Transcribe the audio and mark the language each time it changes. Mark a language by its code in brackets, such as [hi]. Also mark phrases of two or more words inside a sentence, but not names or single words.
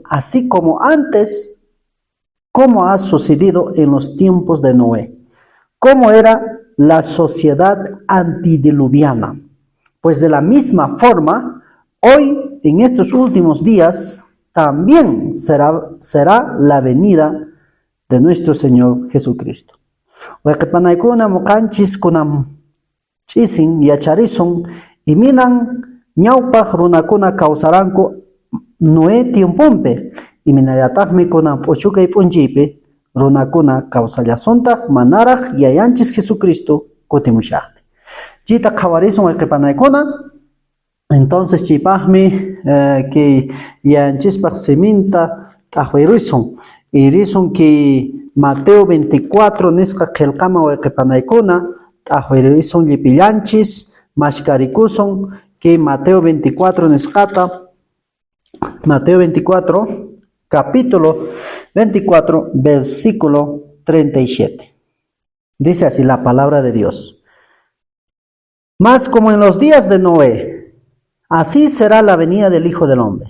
[es] Así como antes, ¿cómo ha sucedido en los tiempos de Noé? ¿Cómo era la sociedad antediluviana? Pues de la misma forma, hoy, en estos últimos días, también será la venida de nuestro Señor Jesucristo. [qu] Wayqipanaykuna muqanchis kunam ch'isin yacharisun iminan ñawpaq runakuna kawsaranku Noé tiempumpi. Iminallataqmi kunan puchukay p'unchiypi runakuna kawsallasunta manaraq yayanchis Jesucristo kutimushaqti. Chita qhawarisun wayqipanaykuna. Entonces chipaqmi que yayanchispaq siminta t'aqwirisun. Irisun que Mateo 24 nisqa qillqama wayqipanaykuna t'aqwirisun llipillanchis mashkarikusun que Mateo 24 nisqata. [es] Mateo 24, capítulo 24, versículo 37. Dice así la palabra de Dios. Mas como en los días de Noé, así será la venida del Hijo del Hombre.